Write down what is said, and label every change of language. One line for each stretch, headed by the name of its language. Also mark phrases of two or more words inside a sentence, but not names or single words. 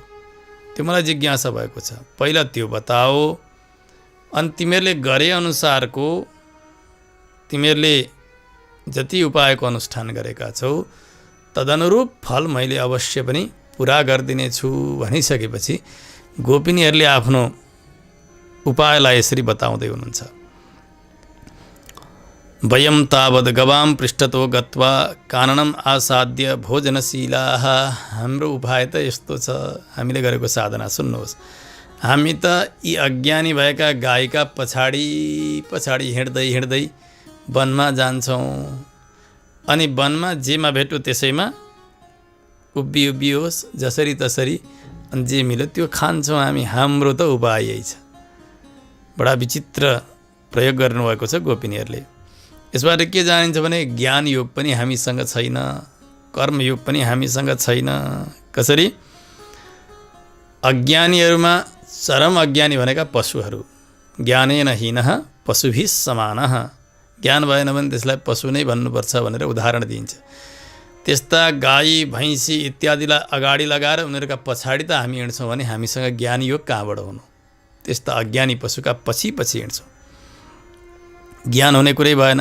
Nepali: त्यो मलाई जिज्ञासा भएको छ। पहिला त्यो बताओ, अनि तिमीहरूले गरे अनुसारको, तिमीहरूले जति उपायको अनुष्ठान गरेका छौ तदनुरूप फल मैले अवश्य पनि पुरा गरिदिनेछु भनिसकेपछि गोपिनीहरूले आफ्नो उपायलाई यसरी बताउँदै हुनुहुन्छ।
Sanskrit: वयं तावद् गवां पृष्ठतो गत्वा काननम् आसाद्य भोजनशीलाः।
Nepali: हाम्रो उपाय त यस्तो छ, हामीले गरेको साधना सुन्नुहोस्। हामी त यी अज्ञानी भएका गाईका पछाडि पछाडि हिँड्दै हिँड्दै वनमा जान्छौँ, अनि वनमा जेमा भेट्यो त्यसैमा उभियोस् जसरी तसरी, अनि जे मिल्यो त्यो खान्छौँ हामी। हाम्रो त उपाय यही छ। बडा विचित्र प्रयोग गर्नुभएको छ गोपिनीहरूले। यसबाट के जानिन्छ भने ज्ञान योग पनि हामीसँग छैन, कर्मयोग पनि हामीसँग छैन। कसरी? अज्ञानीहरूमा चरम अज्ञानी भनेका पशुहरू,
Sanskrit: ज्ञानेन हीनः पशुभिः समानः।
Nepali: ज्ञान भएन भने त्यसलाई पशु नै भन्नुपर्छ भनेर उदाहरण दिइन्छ। त्यस्ता गाई भैँसी इत्यादिलाई अगाडि लगाएर उनीहरूका पछाडि त हामी हिँड्छौँ भने हामीसँग ज्ञान योग कहाँबाट हुनु? त्यस्ता अज्ञानी पशुका पछि पछि हिँड्छौँ, ज्ञान हुने कुरै भएन।